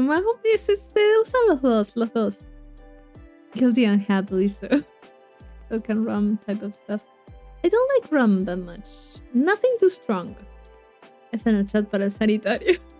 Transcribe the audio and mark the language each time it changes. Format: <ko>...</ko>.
<es>Más o menos se usan los dos.</es> <en>Guilty and happily so. Coke and rum type of stuff. I don't like rum that much. Nothing too strong.</en> <es>F en el chat para el sanitario.</es>